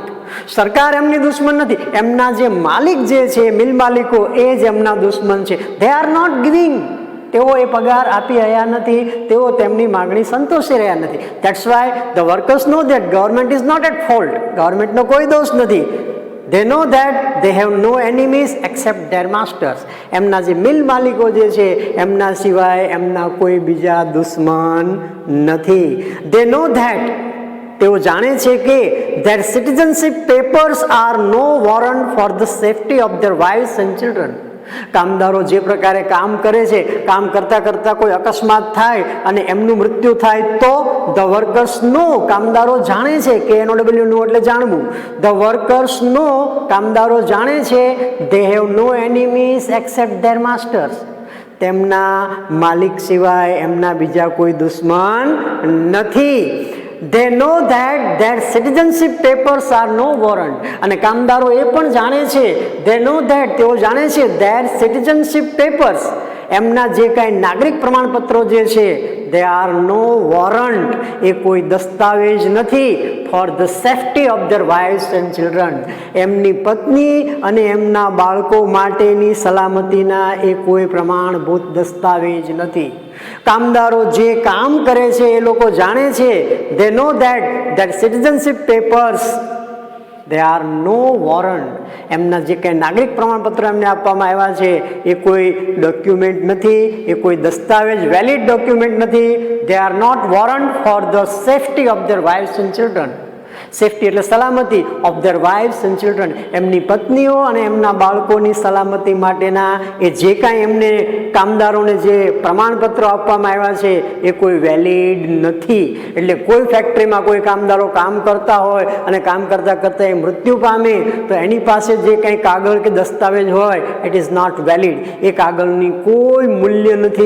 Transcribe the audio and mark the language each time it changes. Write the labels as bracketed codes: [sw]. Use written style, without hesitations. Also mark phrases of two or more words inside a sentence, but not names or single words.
[gu] સરકાર એમની દુશ્મન નથી, એમના જે માલિક જે છે, મિલ માલિકો, એ જ એમના દુશ્મન છે. [en] they are not giving, [gu] તેઓ એ પગાર આપી રહ્યા નથી, તેઓ તેમની માગણી સંતોષી રહ્યા નથી. [en] that's why the workers know that government is not at fault, [gu] ગવર્મેન્ટનો કોઈ દોષ નથી. [en] They know that they have no enemies except their masters. [gu] એમના જે મિલ માલિકો જે છે એમના સિવાય એમના કોઈ બીજા દુશ્મન નથી. [en] They know that, [gu] તેઓ જાણે છે કે [en] their citizenship papers are no warrant for the safety of their wives and children. [gu] કામદારો જે પ્રકારે કામ કરે છે, કામ કરતા કરતા કોઈ અકસ્માત થાય અને એમનું મૃત્યુ થાય તો [en] the workers know, [gu] કામદારો જાણે છે, કે NOW નો એટલે જાણવું, [en] the workers know, [gu] કામદારો જાણે છે, [en] they have no enemies except their masters, [gu] તેમના માલિક સિવાય એમના બીજા કોઈ દુશ્મન નથી. [en] They know that their citizenship papers are no warrant. [gu] અને કામદારો એ પણ જાણે છે, [en] they know that, [gu] તેઓ જાણે છે, [en] their citizenship papers, [gu] એમના જે કાંઈ નાગરિક પ્રમાણપત્રો જે છે, [en] they are no warrant, [gu] એ કોઈ દસ્તાવેજ નથી, [en] for the safety of their wives and children, [gu] એમની પત્ની અને એમના બાળકો માટેની સલામતીના એ કોઈ પ્રમાણભૂત દસ્તાવેજ નથી. કામદારો જે કામ કરે છે એ લોકો જાણે છે, [en] they know that their citizenship papers, they are no warrant, [gu] એમના જે કંઈ નાગરિક પ્રમાણપત્ર એમને આપવામાં આવ્યા છે એ કોઈ ડોક્યુમેન્ટ નથી, એ કોઈ દસ્તાવેજ, [en] valid document [gu] નથી. [en] they are not warrant for the safety of their wives and children. [gu] સેફટી એટલે સલામતી, [en] of their wives and children, [gu] એમની પત્નીઓ અને એમના બાળકોની સલામતી માટેના એ જે કાંઈ એમને કામદારોને જે પ્રમાણપત્રો આપવામાં આવ્યા છે એ કોઈ વેલિડ નથી. એટલે કોઈ ફેક્ટરીમાં કોઈ કામદારો કામ કરતા હોય અને કામ કરતાં કરતાં એ મૃત્યુ પામે તો એની પાસે જે કંઈ કાગળ કે દસ્તાવેજ હોય [en] it is not valid, [gu] એ કાગળની કોઈ મૂલ્ય નથી.